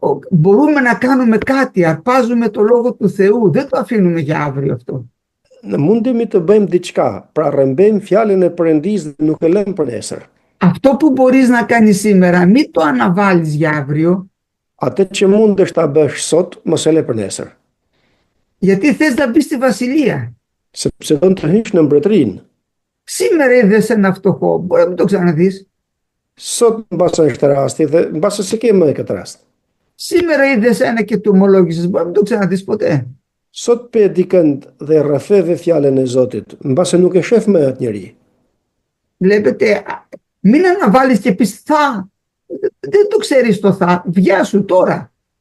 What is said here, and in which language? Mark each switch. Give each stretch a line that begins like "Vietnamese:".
Greek: Μπορούμε να κάνουμε κάτι, αρπάζουμε το λόγο του Θεού, δεν το αφήνουμε για αύριο αυτό.
Albanian: Mundemi të bëjmë diçka, pra rrëmbejmë fjalën e Perëndisë dhe nuk e lëmë për nesër.
Greek: Αυτό που μπορείς να κάνεις σήμερα, μην το αναβάλεις για αύριο.
Albanian: Atë që mundesh ta bësh sot, mos e lë për nesër.
Greek: Γιατί θες να μπεις στη βασιλεία.
Albanian: Sepse do të hysh në mbretërinë.
Greek: Σήμερα είδες ένα φτωχό, μπορεί να μην το ξαναδείς.
Albanian: Sot mbase është rasti dhe mbase se ke më këtë rast.
Greek: Σήμερα είδες ένα και του ομολόγησες, μπορεί να μην το ξαναδείς ποτέ.
Albanian: Sot pe dikënd dhe rrafeve fjalën e Zotit, mbase nuk e shef më atë njeri.
Greek: Βλέπετε, μην αναβάλεις και πεις δεν το ξέρεις το θα, βιάσου τώρα.